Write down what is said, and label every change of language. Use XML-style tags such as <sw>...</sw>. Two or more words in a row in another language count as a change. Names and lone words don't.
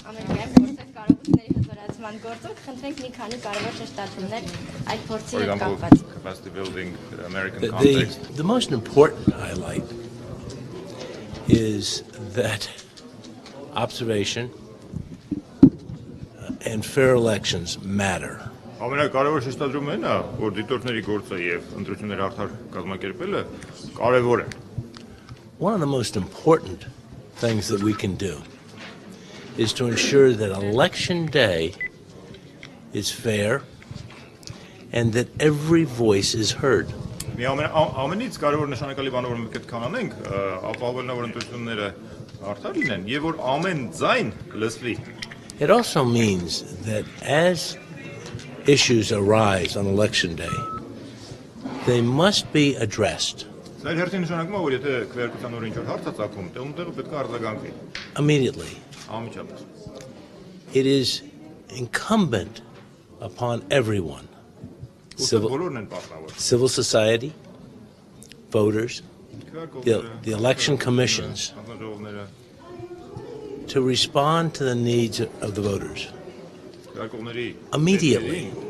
<hy>Ամերիկայում գործել կարողությունների հզորացման գործում խնդրենք մի քանի կարևոր շեշտադրումներ այդ փորձի հետ կապված։</hy> <en>Capacity building, the American context. The most important highlight is that observation and fair elections matter.</en> <hy>Ամենակարևոր շեշտադրումն այն է, որ դիտորդների գործը եւ ընտրությունների արդար կազմակերպելը կարևոր է։</hy> <en>One of the most important things that we can do is to ensure that election day is fair and that every voice is heard.</en> <hy>Մի ամենից կարևոր նշանակալի բանը, որ մենք պետք է անենք, ապահովելն է, որ ընտրությունները արդար լինեն եւ որ ամեն ձայն լսվի։</hy> <en>It also means that as issues arise on election day, they must be addressed</en> <hy>Սա հերթի նշանակում է, որ եթե քվեարկության օրը ինչ-որ հարց է ծագում, տեղում պետք է արձագանքի։</hy> <en>immediately.</en> <hy>Անմիջապես։</hy> <en>It is incumbent upon everyone, civil society, voters, the election commissions, to respond to the needs of the voters immediately.</en>